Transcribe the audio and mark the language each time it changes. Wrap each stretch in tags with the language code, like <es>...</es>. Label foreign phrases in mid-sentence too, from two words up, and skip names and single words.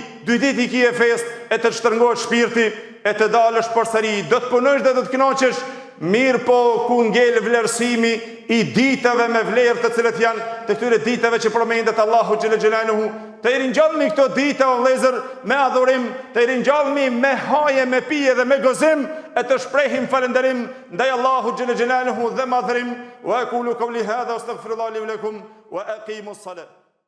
<sq>Dy ditë i kije fest e të shtrëngohet shpirti e të dalësh përsëri, do të punosh dhe do të kënaqesh, mirë po ku ngel vlerësimi i ditëve me vlerë të cilët janë të këtyre ditëve që përmendet Allahu</sq> <ar>جل جلاله.</ar> <sq>Të i ringjallni këto dita o vëllezër me adhurim, të i ringjallni me haje, me pije dhe me gozim, e të shprehim falënderim ndaj Allahu</sq> <ar>جل جلاله</ar> <sq>dhe madhërim.</sq> <ar>وأقول قولي هذا أستغفر الله لي ولكم وأقيموا الصلاة.</ar>